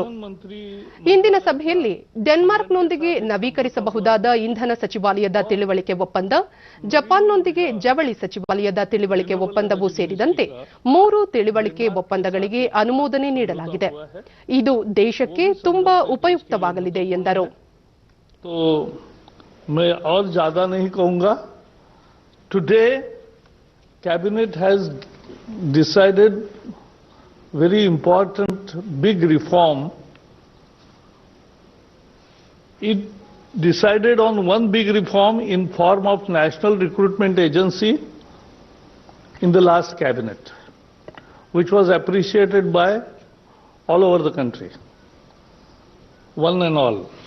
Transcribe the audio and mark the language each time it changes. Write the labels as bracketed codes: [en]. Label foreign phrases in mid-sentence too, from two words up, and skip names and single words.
[kn] ಇಂದಿನ ಸಭೆಯಲ್ಲಿ ಡೆನ್ಮಾರ್ಕ್ನೊಂದಿಗೆ ನವೀಕರಿಸಬಹುದಾದ ಇಂಧನ ಸಚಿವಾಲಯದ ತಿಳುವಳಿಕೆ ಒಪ್ಪಂದ, ಜಪಾನ್ನೊಂದಿಗೆ ಜವಳಿ ಸಚಿವಾಲಯದ ತಿಳುವಳಿಕೆ ಒಪ್ಪಂದವೂ ಸೇರಿದಂತೆ 3 ತಿಳುವಳಿಕೆ ಒಪ್ಪಂದಗಳಿಗೆ ಅನುಮೋದನೆ ನೀಡಲಾಗಿದೆ. ಇದು ದೇಶಕ್ಕೆ ತುಂಬಾ ಉಪಯುಕ್ತವಾಗಲಿದೆ ಎಂದರು. [hi] मैं और ज्यादा नहीं कहूंगा. [en] Today cabinet has decided very important big reform. It decided on one big reform in form of National Recruitment Agency in the last cabinet, which was appreciated by all over the country, one and all.